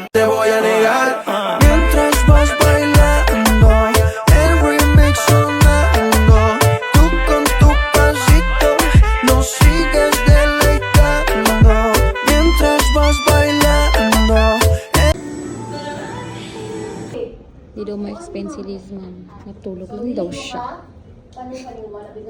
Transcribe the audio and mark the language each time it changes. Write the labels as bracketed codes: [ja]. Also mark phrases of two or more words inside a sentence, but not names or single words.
[es] Te voy a negar mientras vas bailando, el remix sonando. Tú con tu pasito nos sigues deleitando mientras vas bailando. [tl] Di daw ma-explain si Liz, ma'am. Natulog lang daw siya.